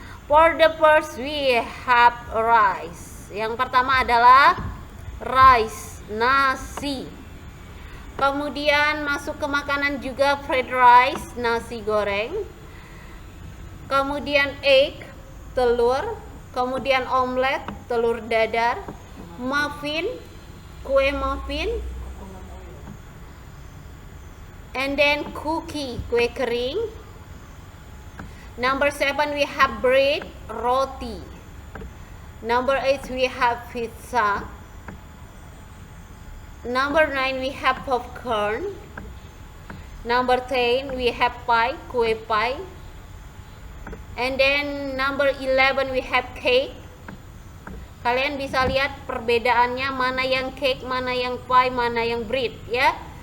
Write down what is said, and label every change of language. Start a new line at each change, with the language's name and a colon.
English: For the first we have rice.
Indonesian: Yang pertama adalah rice, nasi. Kemudian masuk ke makanan juga fried rice, nasi goreng. Kemudian egg, telur. Kemudian omelet, telur dadar. Muffin, kue muffin.
English: And then cookie, kue kering. Number 7 we have bread, roti. Number 8 we have pizza. Number 9 we have popcorn. Number 10 we have pie, kue pie. And then number 11 we have cake.
Indonesian: Kalian bisa lihat perbedaannya, mana yang cake, mana yang pie, mana yang bread ya.